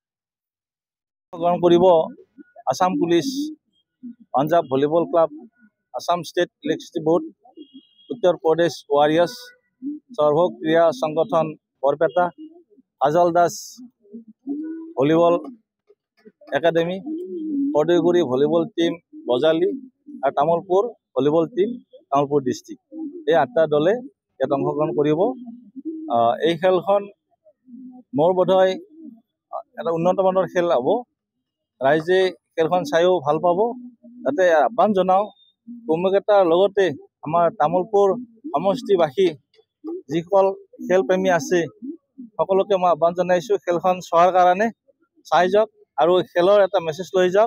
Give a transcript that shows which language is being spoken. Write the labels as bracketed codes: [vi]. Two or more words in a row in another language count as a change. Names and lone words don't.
[hi] आसाम पुलिस, पान्जाब भलिबल क्लाब, आसाम स्टेट इलेक्ट्रिसिटी बोर्ड, उत्तर प्रदेश वारियर्स, सर्व क्रीड़ा संगठन बरपेटा, काजल दास भलिबल एकाडेमी, करदैगुरी भलिबल टीम बजाली और तामुलपुर भलिबल टीम तामुलपुर डिस्ट्रिक्ट। [as] এই 8টা দলে ইয়াত অংশগ্ৰহণ কৰিব। এই খেলখন মোৰ বোধহয় এটা উন্নত মানৰ খেল হ'ব। ৰাইজে খেলখন চাইও ভাল পাব। তাতে আহ্বান জনাওঁ কুমাৰীখাটাৰ লগতে আমাৰ তামুলপুৰ সমষ্টিবাসী যিসকল খেলপ্ৰেমী আছে সকলোকে মই আহ্বান জনাইছোঁ খেলখন চোৱাৰ কাৰণে চাই যাওক আৰু খেলৰ এটা মেছেজ লৈ যাওক।